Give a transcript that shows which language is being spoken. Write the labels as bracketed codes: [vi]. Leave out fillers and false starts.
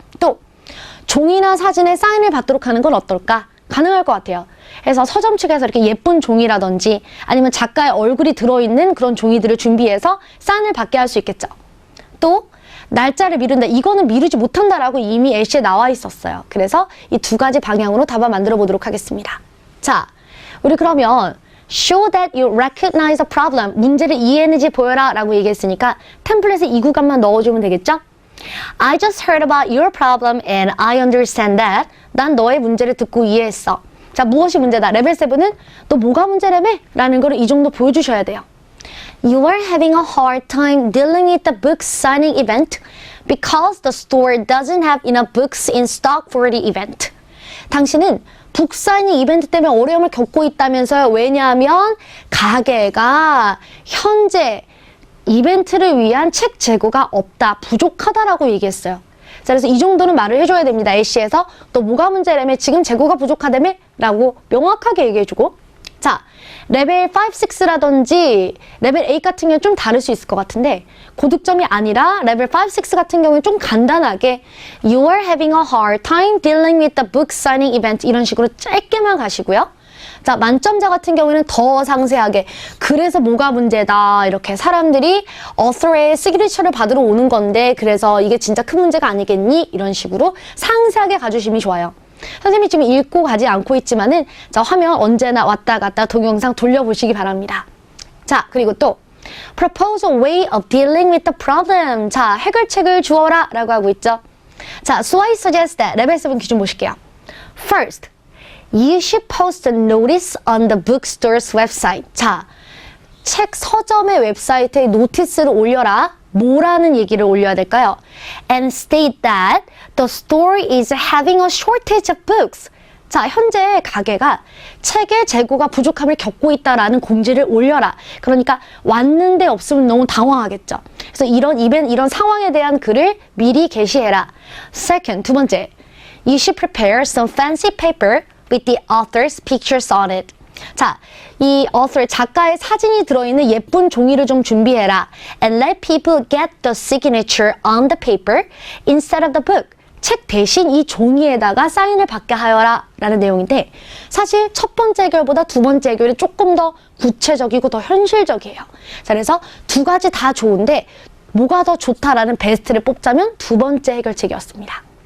[ko] 또 종이나 사진에 사인을 받도록 하는 건 어떨까? 가능할 것 같아요. 그래서 서점 측에서 이렇게 예쁜 종이라든지 아니면 작가의 얼굴이 들어있는 그런 종이들을 준비해서 사인을 받게 할 수 있겠죠. 또 날짜를 미룬다. 이거는 미루지 못한다라고 이미 A씨에 나와 있었어요. 그래서 이 두 가지 방향으로 답안 만들어 보도록 하겠습니다. 자, 우리 그러면 [en] show that you recognize a problem. [ko] 문제를 이해했는지 보여라 라고 얘기했으니까 템플릿에 이 구간만 넣어주면 되겠죠? [en] I just heard about your problem and I understand that. [ko] 난 너의 문제를 듣고 이해했어. 자, 무엇이 문제다? 레벨 7은 너 뭐가 문제라며? 라는 거를 이 정도 보여주셔야 돼요. [en] You are having a hard time dealing with the book signing event because the store doesn't have enough books in stock for the event. [ko] 당신은 북 사이닝 이벤트 때문에 어려움을 겪고 있다면서요. 왜냐하면 가게가 현재 이벤트를 위한 책 재고가 없다, 부족하다라고 얘기했어요. 자, 그래서 이 정도는 말을 해줘야 됩니다. A씨에서 또 뭐가 문제라며 지금 재고가 부족하다며? 라고 명확하게 얘기해주고 자, 레벨 5, 6라든지 레벨 8 같은 경우는 좀 다를 수 있을 것 같은데 고득점이 아니라 레벨 5, 6 같은 경우는 좀 간단하게 [en] You are having a hard time dealing with the book signing event [ko] 이런 식으로 짧게만 가시고요. 자, 만점자 같은 경우에는 더 상세하게 그래서 뭐가 문제다 이렇게 사람들이 author의 시그니처를 받으러 오는 건데 그래서 이게 진짜 큰 문제가 아니겠니? 이런 식으로 상세하게 가주시면 좋아요. 선생님이 지금 읽고 가지 않고 있지만은 자, 화면 언제나 왔다 갔다 동영상 돌려보시기 바랍니다. 자, 그리고 또 [en] propose a way of dealing with the problem. [ko] 자, 해결책을 주어라 라고 하고 있죠. 자, [en] so I suggest that [ko] 레벨 7 기준 보실게요. [en] First, you should post a notice on the bookstore's website. [ko] 자, 책 서점의 웹사이트에 노티스를 올려라. 뭐라는 얘기를 올려야 될까요? [en] And state that the store is having a shortage of books. [ko] 자, 현재 가게가 책의 재고가 부족함을 겪고 있다라는 공지를 올려라. 그러니까 왔는데 없으면 너무 당황하겠죠. 그래서 이런 상황에 대한 글을 미리 게시해라. [en] Second, [ko] 두 번째, [en] you should prepare some fancy paper with the author's pictures on it. [ko] 자, 이 author, 작가의 사진이 들어있는 예쁜 종이를 좀 준비해라. [en] And let people get the signature on the paper instead of the book. [ko] 책 대신 이 종이에다가 사인을 받게 하여라 라는 내용인데 사실 첫 번째 해결보다 두 번째 해결이 조금 더 구체적이고 더 현실적이에요. 자, 그래서 두 가지 다 좋은데 뭐가 더 좋다라는 베스트를 뽑자면 두 번째 해결책이었습니다.